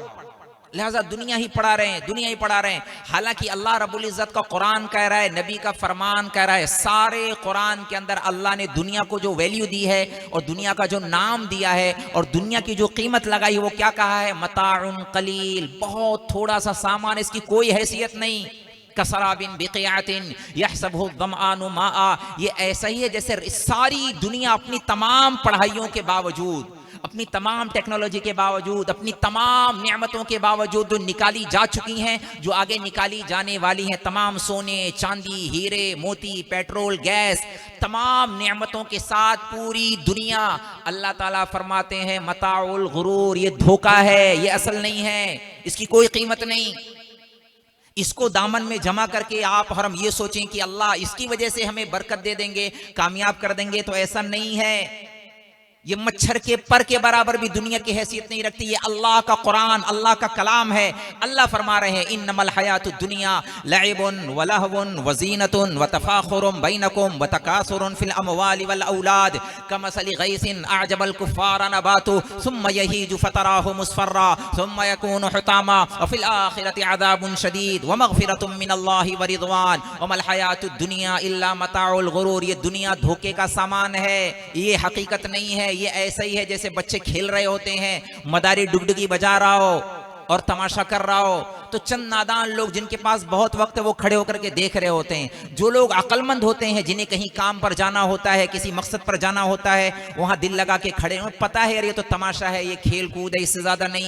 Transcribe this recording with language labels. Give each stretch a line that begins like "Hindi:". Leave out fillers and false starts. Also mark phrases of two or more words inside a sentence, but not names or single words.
Hindi: लिहाजा दुनिया ही पढ़ा रहे हैं, दुनिया ही पढ़ा रहे हैं। हालांकि
Arabic: الله رب العزة
Hindi: का कुरान कह रहा है, नबी का फरमान कह रहा है, सारे कुरान के अंदर अल्लाह ने दुनिया को जो वैल्यू दी है और दुनिया का जो नाम दिया है और दुनिया की जो कीमत लगाई है, वो क्या कहा है?
Arabic: متاع قليل,
Hindi: बहुत थोड़ा सा सामान, इसकी कोई हैसियत नहीं।
Arabic: كسراب بقيعة يحسبه الظمآن ماء,
Hindi: ये ऐसा ही है जैसे सारी दुनिया अपनी तमाम पढ़ाइयों के बावजूद, अपनी तमाम टेक्नोलॉजी के बावजूद, अपनी तमाम नियामतों के बावजूद जो निकाली जा चुकी हैं, जो आगे निकाली जाने वाली हैं, तमाम सोने चांदी हीरे मोती पेट्रोल गैस, तमाम नियामतों के साथ पूरी दुनिया, अल्लाह ताला फरमाते हैं
Arabic: متاع الغرور,
Hindi: ये धोखा है, ये असल नहीं है, इसकी कोई कीमत नहीं। इसको दामन में जमा करके आप और हम ये सोचें कि अल्लाह इसकी वजह से हमें बरकत दे देंगे, कामयाब कर देंगे, तो ऐसा नहीं है। ये मच्छर के पर के बराबर भी दुनिया की हैसियत नहीं रखती। ये अल्लाह का कुरान, अल्लाह का कलाम है। अल्लाह फरमा रहे हैं
Arabic: إنما الحياة الدنيا لعب ولهو وزينة وتفاخر بينكم وتكاثر في الأموال والأولاد كمثل غيث أعجب الكفار نباته ثم يهيج فتراه مصفرا ثم يكون حطاما وفي الآخرة عذاب شديد ومغفرة من الله ورضوان وما الحياة الدنيا إلا متاع الغرور.
Hindi: ये दुनिया धोखे का सामान है, ये हकीकत नहीं है। ये ऐसा ही है जैसे बच्चे खेल रहे होते हैं, मदारी डुगडुगी बजा रहा हो और तमाशा कर रहा हो, तो चंद नादान लोग जिनके पास बहुत वक्त है वो खड़े होकर के देख रहे होते हैं। जो लोग अक्लमंद होते हैं, जिन्हें कहीं काम पर जाना होता है, किसी मकसद पर जाना होता है, वहां दिल लगा के खड़े हैं, पता है यार ये तो तमाशा है, ये खेल कूद है, इससे ज्यादा नहीं।